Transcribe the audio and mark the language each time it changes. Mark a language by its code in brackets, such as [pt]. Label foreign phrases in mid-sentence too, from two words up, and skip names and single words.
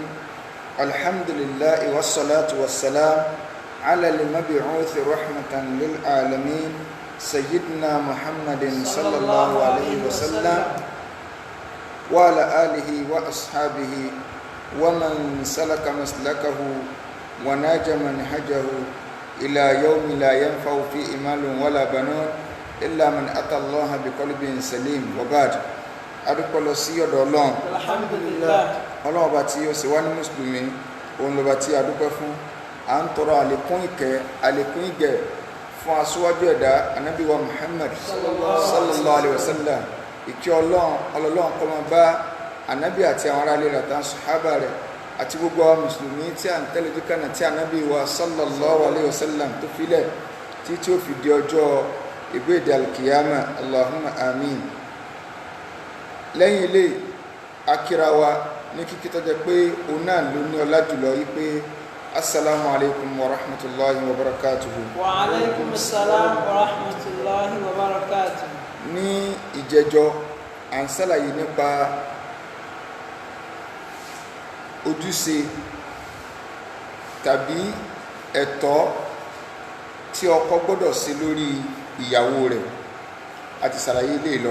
[ar] الحمد لله والصلاة والسلام على المبعوث رحمة للعالمين سيدنا محمد صلى الله عليه وسلم وعلى آله وأصحابه ومن سلك مسلكه وناج منهجه إلى يوم لا ينفع فيه مال ولا بنون إلا من أتى الله بقلب سليم. [yo] وبعد adúpẹ́ lọ sí ọ̀dọ̀ Ọlọ́run. [ar] Alhamdulillah. [yo] Ọlọ́run ọba tí ó sì wá ní mùsùlùmí, òun lọ́ba tí a dúpẹ́ fún. À ń tọrọ àlékún ìkẹ́ àlékún ìgẹ̀ fún aṣíwájú ẹ̀dá Ànábì wa Muhammad [ar] صلى الله عليه وسلم. [yo] Ìkẹ́ Ọlọ́run kó máa bá Ànábì àti àwọn ará ilé rẹ̀ àtàwọn sàhábà rẹ̀ àti gbogbo àwọn mùsùlùmí tí à ń tẹ̀lé dúkànnà tí Ànábì wa [ar] صلى الله عليه وسلم [yo] tó filẹ̀ tí ó fi di ọjọ́ ìgbéde alkiyama. [ar] اللهم آمين. [yo] Lẹ́yìn ilé akíra wa ní kíkí tó jẹ́ pé òun náà ló ní ọlá jùlọ yí pé [ar] السلام عليكم ورحمة الله وبركاته. وعليكم السلام ورحمة الله وبركاته. [yo] Ní ìjẹjọ́ à ń ṣàlàyé nípa ojúṣe tàbí ẹ̀tọ́ tí ọkọ gbọ́dọ̀ ṣe lórí ìyàwó rẹ̀ àti ṣàlàyé ilé lọ.